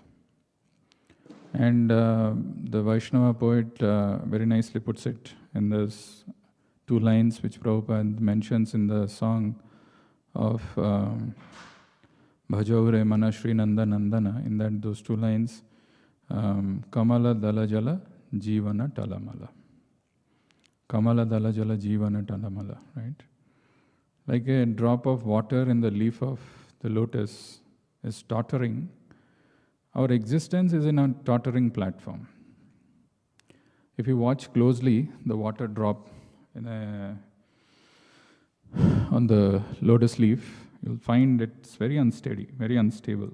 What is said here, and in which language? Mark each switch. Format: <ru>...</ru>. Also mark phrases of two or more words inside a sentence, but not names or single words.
<en>And the Vaishnava poet very nicely puts it in those two lines which Prabhupada mentions in the song of Bhajaure Mana Shri Nanda Nandana. In that, those two lines,</en> <bn>কমল দল জল জীবন টলমল. কমল দল জল জীবন টলমল,</bn> <en>right? Like a drop of water in the leaf of the lotus is tottering. Our existence is in a tottering platform. If you watch closely, the water drop on the lotus leaf, you'll find it's very unsteady, very unstable.</en>